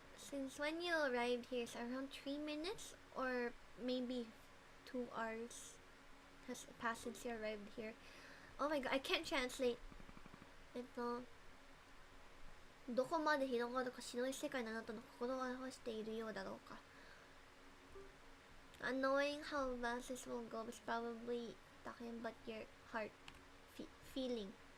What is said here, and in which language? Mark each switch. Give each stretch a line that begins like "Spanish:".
English: Since when you arrived here is around 3 minutes or maybe 2 hours has passed since you arrived here. Oh my god, I can't translate.
Japanese: どこまで広がるか知らない世界のあなたの心を表しているようだろうか。
English: Knowing how vast this will go is probably talking about your heart feeling.